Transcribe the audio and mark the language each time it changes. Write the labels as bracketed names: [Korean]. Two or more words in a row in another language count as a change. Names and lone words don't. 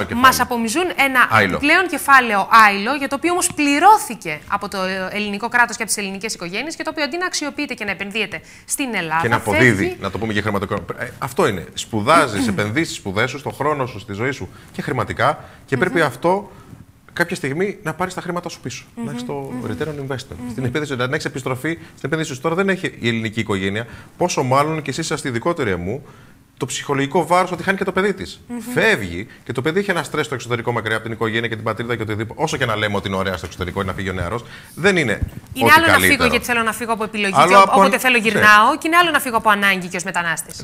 [Greek] Μας απομυζούν ένα πλέον κεφάλαιο άειλο, για το οποίο όμως πληρώθηκε από το ελληνικό κράτος και από τις ελληνικές οικογένειες και το οποίο αντί να αξιοποιείται και να επενδύεται στην Ελλάδα. Και να αποδίδει, να το πούμε και χρηματοοικονομικά. Αυτό είναι. Σπουδάζεις, επενδύσεις στις σπουδές σου, στον χρόνο σου, στη ζωή σου και χρηματικά και πρέπει αυτό κάποια στιγμή να πάρει τα χρήματα σου πίσω. Να έχει το [English] return on investment. [Greek] Στην επένδυση, να έχει επιστροφή στην επένδυση σου. Τώρα δεν έχει η ελληνική οικογένεια, πόσο μάλλον και εσείς είσαστε ειδικότεροι μου, το ψυχολογικό βάρος ότι χάνει και το παιδί της. Φεύγει και το παιδί έχει ένα στρες στο εξωτερικό μακριά από την οικογένεια και την πατρίδα και οτιδήποτε. Όσο και να λέμε ότι είναι ωραία στο εξωτερικό ή να φύγει ο νεαρός, δεν είναι. Είναι άλλο να φύγω γιατί θέλω να φύγω από επιλογή και όποτε θέλω γυρνάω, και είναι άλλο να φύγω από ανάγκη και ως μετανάστης.